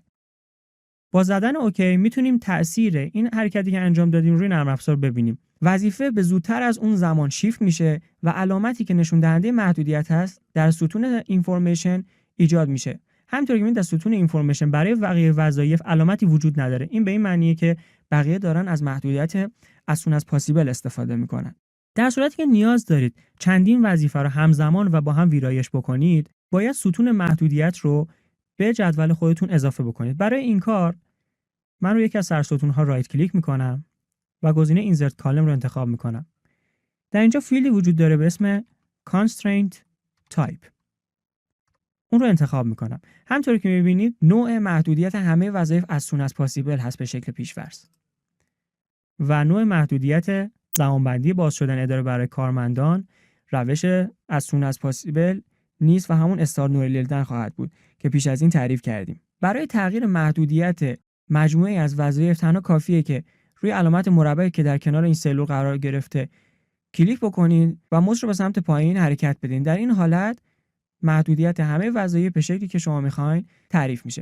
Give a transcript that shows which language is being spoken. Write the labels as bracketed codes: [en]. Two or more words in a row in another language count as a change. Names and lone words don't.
[fa] با زدن اوکی میتونیم تأثیر این حرکتی که انجام دادیم روی نرم افزار ببینیم. وظیفه به زودتر از اون زمان شیفت میشه و علامتی که نشون دهنده محدودیت هست در ستون اینفورمیشن ایجاد میشه. همونطور که می‌بینید در ستون اینفورمیشن برای بقیه وظایف علامتی وجود نداره. این به این معنیه که بقیه دارن از محدودیت [en] as soon as possible [fa] استفاده میکنن. در صورتی که نیاز دارید چندین وظیفه رو همزمان و با هم ویرایش بکنید، باید ستون محدودیت رو به جدول خودتون اضافه بکنید. برای این کار من روی یکی از سرستون‌ها [en] right click [fa] میکنم و گزینه [en] insert column [fa] رو انتخاب میکنم. در اینجا فیلدی وجود داره به اسم [en] constraint type. [fa] اون رو انتخاب میکنم. همونطوری که میبینید نوع محدودیت همه وظایف [en] as soon as possible [fa] هست به شکل پیش‌فرض. و نوع محدودیت زمانبندی باز شدن اداره برای کارمندان روش [en] as soon as possible [fa] نیست و همون [en] start no earlier than [fa] خواهد بود که پیش از این تعریف کردیم. برای تغییر محدودیت مجموعه از وظایف تنها کافیه که روی علامت مربعی که در کنار این سلول قرار گرفته کلیک بکنید و موس رو به سمت پایین حرکت بدین. در این حالت محدودیت همه وظایف به شکلی که شما می‌خواید تعریف میشه.